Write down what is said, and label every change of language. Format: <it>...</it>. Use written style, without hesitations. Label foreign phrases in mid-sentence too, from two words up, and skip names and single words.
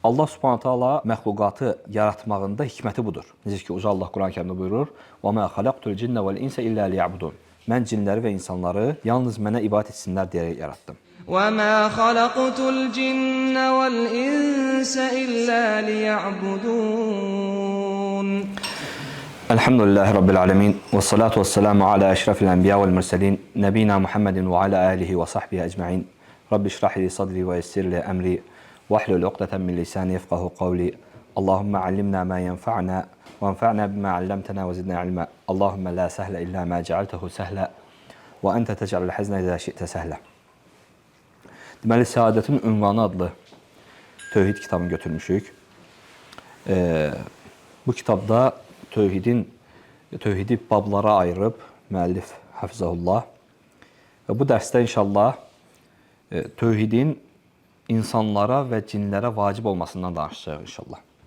<ar>الله سبحانه تعالى</ar> <az>məxluqatı yaratmağında hikməti budur. Necə ki, Uca Allah Quran-Kərimdə buyurur:</az> <ar>"وما خلقت الجن والإنس إلا ليعبدون."</ar> <az>Mən cinləri və insanları yalnız mənə ibadət etsinlər deyə yaratdım.</az> <ar>وَمَا خَلَقْتُ الْجِنَّ وَالْإِنسَ إِلَّا لِيَعْبُدُونَ الحمد لله رب العالمين. والصلاة والسلام على أشرف الأنبياء والمرسلين. نبينا محمد وعلى آله وصحبه أجمعين رب اشرح لي صدري ويسر لي أمري. واحلل عقدة من لساني يفقهوا قولي. اللهم علمنا ما ينفعنا وانفعنا بما علمتنا وزدنا علما اللهم لا سهل إلا ما جعلته سهلا وأنت تجعل الحزن إذا شئت سهلا.</ar> <az>Deməli, Səadətin ünvanı adlı tövhid kitabını götürmüşük. Bu kitabda tövhidi bablara ayırıb müəllif Hafizahullah və bu dərsdə inşallah tövhidin insanlara və cinlərə vacib olmasından danışacağıq inşallah.</az>